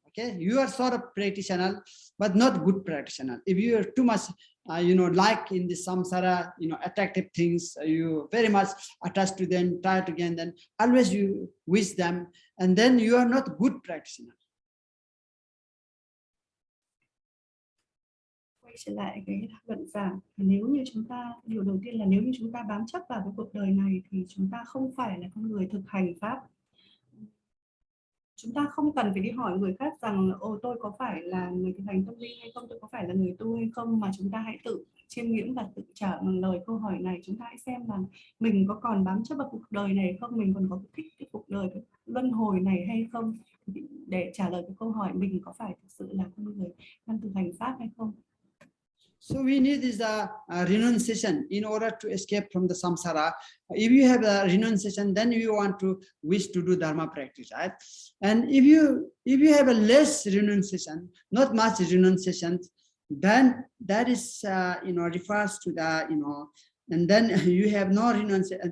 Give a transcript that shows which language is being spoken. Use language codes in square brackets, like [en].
[en] Okay, you are sort of practitioner, but not good practitioner. If you are too much like in the samsara, attractive things, you very much attached to them, try to gain them, always you wish them, and then you are not good practitioner. [vi] Quay trở lại cái luận giảng, nếu như chúng ta, điều đầu tiên là nếu như chúng ta bám chấp vào cái cuộc đời này thì chúng ta không phải là con người thực hành pháp. Chúng ta không cần phải đi hỏi người khác rằng tôi có phải là người thực hành tâm linh hay không, tôi có phải là người tu hay không, mà chúng ta hãy tự chiêm nghiệm và tự trả lời câu hỏi này. Chúng ta hãy xem là mình có còn bám chấp vào cuộc đời này không, mình còn có thích cái cuộc đời, cái luân hồi này hay không, để trả lời cái câu hỏi mình có phải thực sự là con người đang thực hành pháp hay không. [en] So we need this renunciation in order to escape from the samsara. If you have a renunciation, then you want to wish to do dharma practice, right? And if you have a less renunciation, not much renunciation, then that is refers to the and then you have no renunciation.